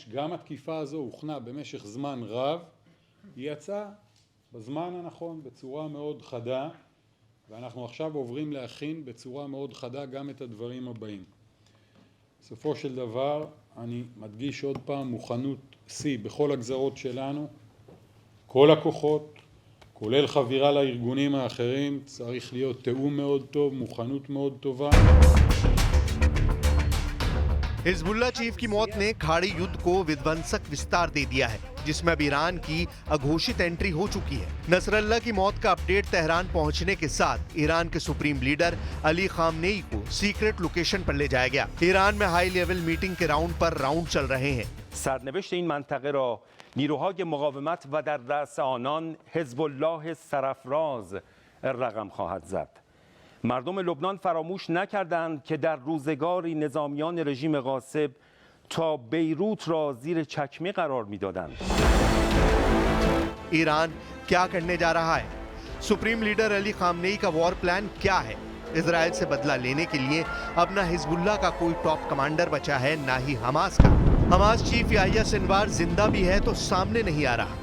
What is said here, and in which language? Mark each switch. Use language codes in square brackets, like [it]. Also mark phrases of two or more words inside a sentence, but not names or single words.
[he] גם התקיפה הזו הוכנה במשך זמן רב, היא יצאה בזמן הנכון בצורה מאוד חדה, ואנחנו עכשיו עוברים להכין בצורה מאוד חדה גם את הדברים הבאים. בסופו של דבר, אני מדגיש עוד פעם, מוכנות שיא בכל הגזרות שלנו, כל הכוחות, כולל חבירה לארגונים האחרים, צריך להיות תיאום מאוד טוב, מוכנות מאוד טובה. [hi] हिजबुल्लाह चीफ की मौत ने खाड़ी युद्ध को विध्वंसक विस्तार दे दिया है, जिसमें अब ईरान की अघोषित एंट्री हो चुकी है। नसरल्लाह की मौत का अपडेट तेहरान पहुंचने के साथ ईरान के सुप्रीम लीडर अली खामनेई को [en] secret location [hi] पर ले जाया गया। ईरान में [en] high level meeting [hi] के राउंड पर राउंड चल रहे हैं। [fa] سرنوشت این منطقه را نیروهای مقاومت و در دست آنان حزب الله سرافراز رقم خواهد زد. مردم لبنان فراموش نکردند که در روزگاری نظامیان رژیم غاصب تا بیروت را زیر چکمه قرار می‌دادند. [hi] ईरान क्या करने जा रहा है? सुप्रीम लीडर अली खामनेई का [en] war plan [hi] क्या है? इजराइल से बदला लेने के लिए अब ना हिजबुल्लाह का कोई [en] top commander [hi] बचा है, ना ही हमास का। हमास चीफ याह्या सिनवार जिंदा भी है तो सामने नहीं आ रहा।